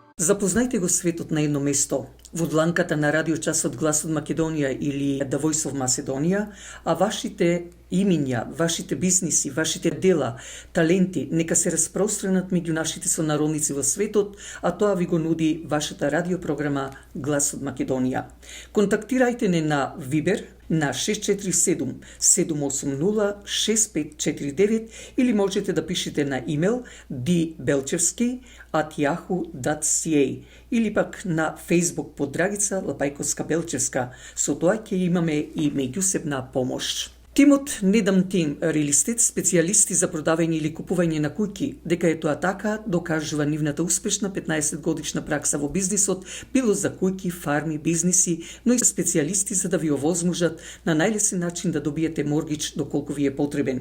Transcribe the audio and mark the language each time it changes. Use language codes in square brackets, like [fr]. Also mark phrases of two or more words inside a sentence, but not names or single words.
[mk] Запознајте го светот на едно место, во дланката на радиочасот Глас од Македонија или The Voice of Macedonia, а вашите имиња, вашите бизниси, вашите дела, таленти нека се распространат меѓу нашите сонародници во светот, а тоа ви го нуди вашата радиопрограма Глас од Македонија. Контактирајте не на Viber на 647-780-6549 или можете да пишете на имейл dbelchevski@yahoo.ca или пак на Facebook под Драгица Лапајковска Белчевска. Со тоа ќе имаме и меѓусебна помош. Тимот Недам Тим, реалистет, специјалисти за продавање или купување на куќи, дека е тоа така, докажува нивната успешна 15-годишна пракса во бизнисот, било за куќи, фарми, бизниси, но и специјалисти за да ви овозможат на најлесен начин да добиете моргич доколку ви е потребен.